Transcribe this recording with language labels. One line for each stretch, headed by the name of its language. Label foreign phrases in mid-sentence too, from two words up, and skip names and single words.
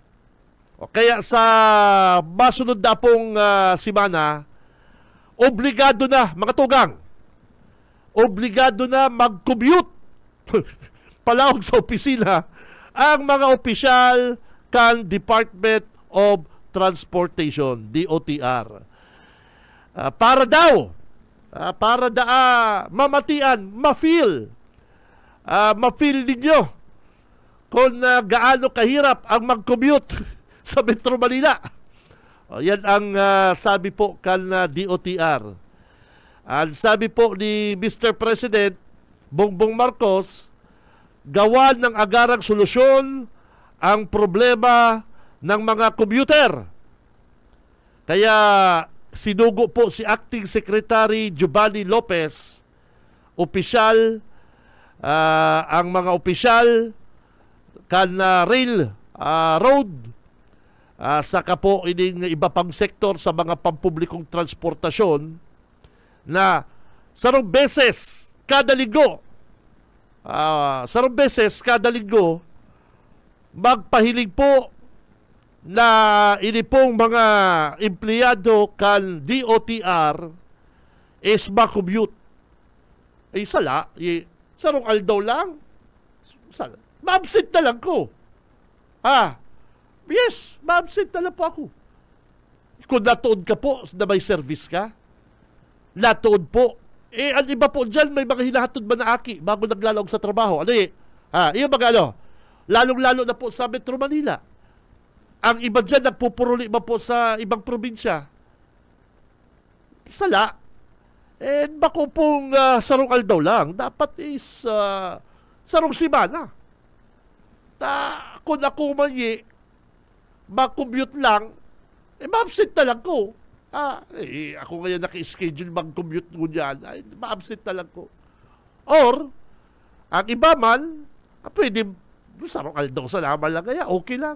Bikol: Kaya sa masunod na pong simana, obligado na, mga tugang, obligado na mag-commute palawag sa opisina ang mga opisyal kan Department of Transportation, DOTR. Para mamatian,
Filipino: ma-feel ninyo kung gaano kahirap ang mag-commute sa Metro Manila.
Bikol: Yan ang sabi po kan DOTR.
Filipino: Ang sabi po ni Mr. President Bongbong Marcos, gawa ng agarang solusyon ang problema ng mga commuter.
Bikol: Kaya sinugo po si Acting Secretary Giovanni Lopez, opisyal, ang mga opisyal kan rail, road, saka po ining iba pang sektor sa mga pampublikong transportasyon na sarong beses kada linggo magpahiling po na ini pong mga empleyado kan DOTR is ma-commute. Sarong aldaw lang. Ma-absent na lang ko. Yes, ma-absent na lang po ako. Kung natuod ka po na may service ka, natuod po. Ang iba po dyan, may mga hinahatod ba na aki bago naglalawag sa trabaho?
Filipino: Yung mga lalong-lalo na po sa Metro Manila.
Bikol: Ang iba dyan, nagpupuruli ba po sa ibang probinsya? Sala. Bako pong sarong aldaw lang. Dapat is sarong simana. Kung ako mali, mag-commute lang, ma-absent na lang ko. Ako ngayon naki-schedule mag-commute ko dyan, ma-absent na lang ko. Or, ang iba man, pwede, sarong aldaw sa laman lang kaya, okay lang.